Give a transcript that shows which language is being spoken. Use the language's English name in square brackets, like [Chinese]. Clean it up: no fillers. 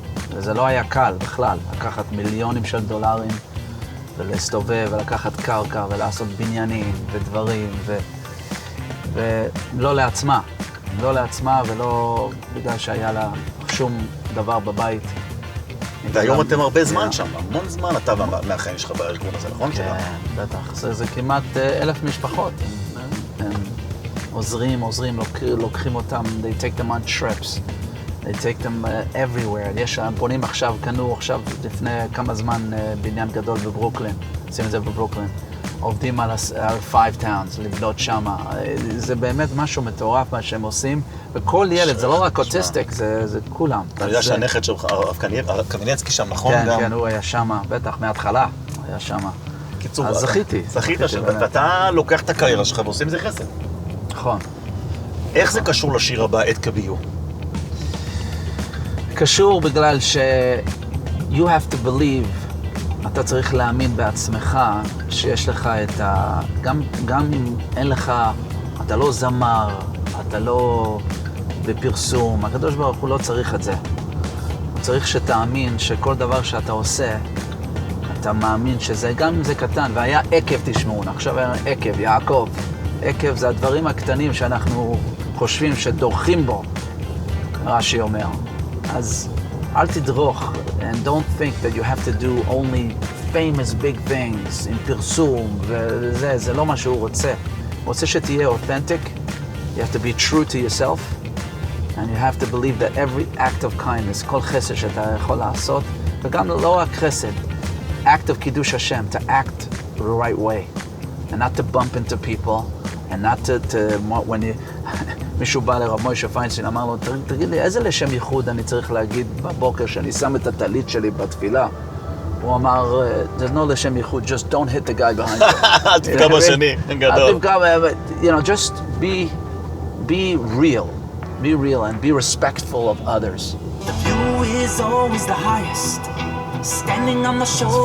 [Hebrew] וזה לא היה קל בכלל, לקחת מיליונים של דולרים, ולהסתובב, ולקחת קרקע, ולעשות בניינים, ודברים, ולא לעצמה. לא לעצמה, ולא בגלל שהיה לה שום דבר בבית. והיום אתם הרבה זמן שם, המון זמן אתה מהחיים שלך בארגון הזה, נכון? כן, בטח. זה כמעט 1,000 משפחות. הם עוזרים, לוקחים אותם, [English] they take them on trips. They take them everywhere. [Hebrew] הם פונים קנו עכשיו לפני כמה זמן בניין גדול בברוקלין. עושים את זה בברוקלין. עובדים על 5 towns, לבנות שמה. זה באמת משהו מטורף מה שהם עושים. וכל ילד, זה לא רק אוטיסטיק, זה כולם. אתה יודע שהנכד שלך, הרב קמינצקי שם, נכון? כן, הוא היה שמה, בטח, מההתחלה. הוא היה שמה. קיצור, אז זכיתי. זכית ואתה לוקח את הקריירה שלך ועושים את זה חסד. נכון. איך זה קשור לשיר הבא, את כביו? קשור בגלל [English] you have to believe, [Hebrew] אתה צריך להאמין בעצמך שיש לך את גם אם אין לך, אתה לא זמר, אתה לא בפרסום. הקדוש ברוך הוא לא צריך את זה. הוא צריך שתאמין שכל דבר שאתה עושה, אתה מאמין שזה, גם אם זה קטן, והיה עקב תשמעו, עכשיו היה עקב, יעקב. עקב זה הדברים הקטנים שאנחנו חושבים שדורכים בו, רש"י אומר. אז אל תדרוך, [English] and don't think that you have to do only famous big things in [Hebrew] פרסום, וזה, זה לא מה שהוא רוצה. הוא רוצה שתהיה [English] authentic, you have to be true to yourself, and you have to believe that every act of kindness, [Hebrew] כל חסד שאתה יכול לעשות, וגם לא רק חסד, [English] act of קידוש השם, to act the right way, and not to bump into people, and not to when you, [Hebrew] מישהו בא לרב מוישה פיינשטיין, אמר לו, תגיד לי, איזה לשם ייחוד אני צריך להגיד בבוקר שאני שם את הטלית שלי בתפילה? [English] הוא אמר, there's no לשם ייחוד, just don't hit the guy behind you. [Hebrew] אל תפגע בשני, גדול. [English] You know, just be real. Be real and be respectful of others. The view is always the highest, standing on the shoulders